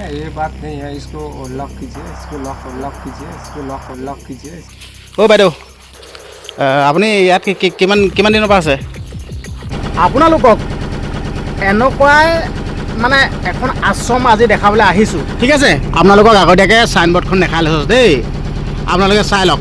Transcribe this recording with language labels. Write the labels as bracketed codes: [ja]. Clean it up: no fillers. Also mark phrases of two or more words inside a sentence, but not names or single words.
[hi] ये बात नहीं है, इसको लॉक कीजिए, इसको लॉक कीजिए, इसको लॉक कीजिए। [as] অ' বাইদেউ আপুনি ইয়াত কিমান কিমান দিনৰ পৰা আছে? আপোনালোকক এনেকুৱাই মানে এখন আশ্ৰম আজি দেখাবলৈ আহিছোঁ, ঠিক আছে? আপোনালোকক আগতীয়াকৈ চাইনবৰ্ডখন দেখাই লৈছোঁ দেই, আপোনালোকে চাই লওক।